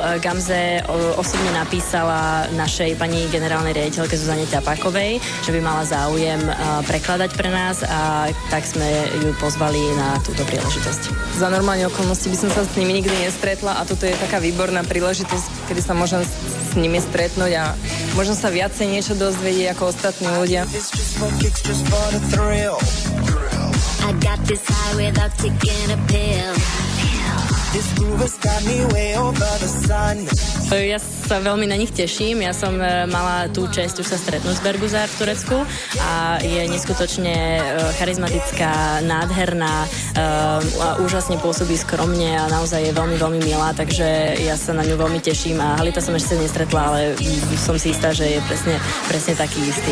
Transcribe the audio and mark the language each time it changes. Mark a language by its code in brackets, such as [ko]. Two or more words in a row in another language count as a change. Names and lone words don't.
[sk] Gamze osobne napísala našej pani generálnej riaditeľke Zuzane Ťapákovej, že by mala záujem prekladať pre nás a tak sme ju pozvali na túto príležitosť. Za normálne okolnosti by som sa s nimi nikdy nestretla a toto je taká výborná príležitosť, kedy sa môžem s nimi stretnúť a možno sa viacej niečo dozvedieť ako ostatní ľudia. [en] I got this high without taking a pill. This groove has got me way over the sun. [sk] Ja sa veľmi na nich teším. Ja som mala tú česť už sa stretnúť s Bergüzar v Turecku a je neskutočne charizmatická, nádherná a úžasne pôsobí skromne a naozaj je veľmi, veľmi milá, takže ja sa na ňu veľmi teším a Halita som ešte nestretla, ale som si istá, že je presne taký istý.